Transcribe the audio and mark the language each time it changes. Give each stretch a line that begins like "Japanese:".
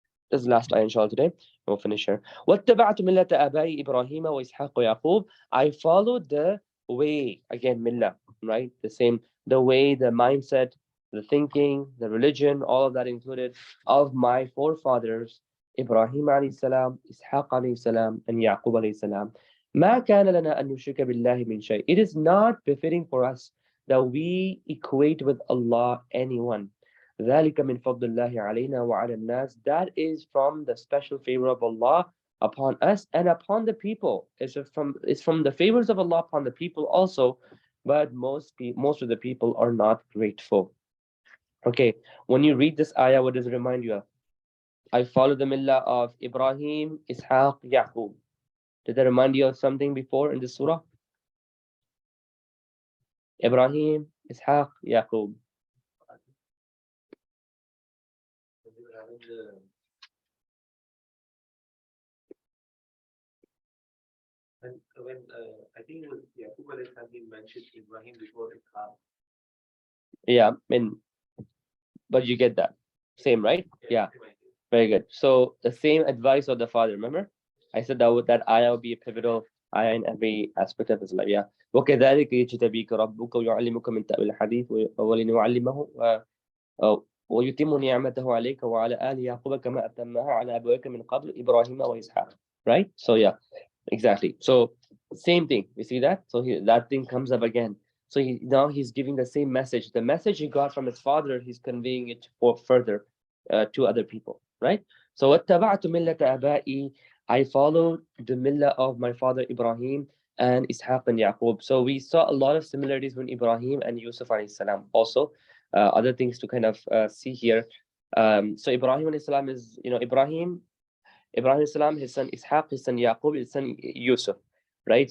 English: This is the last ayah, inshallah, today. We'll finish here.
Arabic: وَاتَّبَعْتُ مِلَّةَ آبَائِ إِبْرَاهِيمَ وَإِسْحَاقَ وَيَعْقُوبَ.
English: I followed the way, again, millah, right? The same, the way, the mindset, the thinking, the religion, all of that included, of my forefathers, Ibrahim alayhi salam, Ishaq alayhi salam, and Yaqub alayhi salam.
Arabic: ما كان لنا أن نشرك بالله من شيء.
English: It is not befitting for us that we equate with Allah anyone.
Arabic: ذلك من فضل الله علينا وعلى الناس.
English: That is from the special favor of Allah upon us and upon the people. It's from the favors of Allah upon the people also, but most of the people are not grateful. Okay, when you read this ayah, what does it remind you of? I follow the millah of Ibrahim, Ishaq, Yaqub. Did that remind you of something before in the surah? Ibrahim, Ishaq, Yaqub. When they were having the, when I think it was Yaqub alayhi salam, he mentioned Ibrahim before Ishaq. Yeah, but you get that. Same, right? Yeah. same idea. Very good. So the same advice of the father, remember? I said that ayah will be a pivotal ayah in every aspect of his life. Yeah.
Arabic: وكذلك يجتبيك ربك ويعلمك من تأويل الحديث ولنعلمه ويتم نعمته عليك وعلى آل يعقوب كما أتمها على أبويك من قبل إبراهيم وإسحاق.
English: Right? So yeah, exactly. So same thing. You see that? So that thing comes up again. So now he's giving the same message. The message he got from his father, he's conveying it for further to other people, right? So
Arabic: وَاتَّبَعْتُ مِلَّةَ آبَائِي.
English: I followed the millah of my father Ibrahim and Ishaq and Yaqub. So we saw a lot of similarities between Ibrahim and Yusuf alayhi salam. Also, other things to kind of see here. So Ibrahim alayhi salam is, Ibrahim alayhi salam, his son Ishaq, his son Yaqub, his son Yusuf, right?